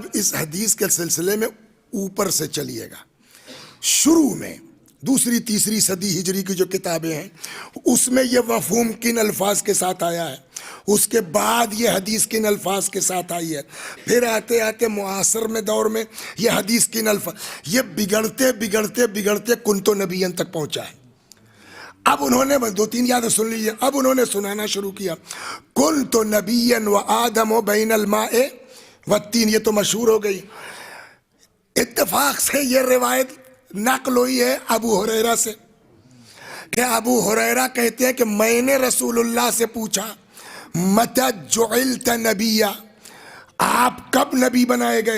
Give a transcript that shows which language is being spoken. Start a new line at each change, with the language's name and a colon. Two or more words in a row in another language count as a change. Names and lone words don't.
Urdu: اس حدیث کے سلسلے میں اوپر سے چلیے گا, شروع میں 2ری 3ری صدی ہجری کی جو کتابیں ہیں اس میں یہ مفہوم کن الفاظ کے ساتھ آیا ہے, اس کے بعد یہ حدیث کن الفاظ کے ساتھ آئی ہے, پھر آتے آتے معاصر میں دور میں یہ حدیث کن الفاظ, یہ بگڑتے بگڑتے بگڑتے
Arabic: کنتو نبیین
Urdu: تک پہنچا ہے. اب انہوں نے 2-3 یاد سن لیجیے, اب انہوں نے سنانا شروع کیا
Arabic: کنتو نبیین و آدم و بین الماء والتین.
Urdu: یہ تو مشہور ہو گئی. اتفاق سے یہ روایت نقل ہوئی ہے ابو ہریرہ سے, کہ ابو ہریرہ کہتے ہیں کہ میں نے رسول اللہ سے پوچھا
Arabic: متی جعلت نبیا,
Urdu: آپ کب نبی بنائے گئے؟